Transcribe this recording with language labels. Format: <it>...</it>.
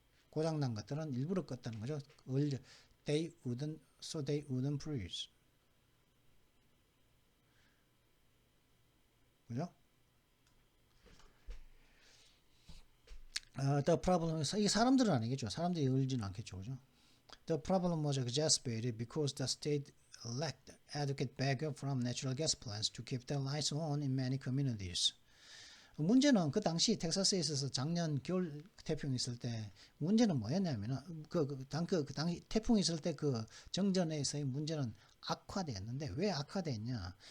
<ko>고장난 것들은 일부러 껐다는 거죠.</ko> <en>They wouldn't freeze.</en> <ko>그죠?</ko> <en>The problem is,</en> <ko>이 사람들은 아니겠죠. 사람들이 울지는 않겠죠, 그죠?</ko> <en>The problem was exacerbated because the state lacked adequate backup from natural gas plants to keep the lights on in many communities.</en> <ko>문제는 그 당시 텍사스에 있어서 작년 겨울 태풍이 있을 때 문제는 뭐였냐면은 그 당시 태풍이 있을 때 그 정전에서의 문제는 악화됐는데, 왜 악화됐냐?</ko>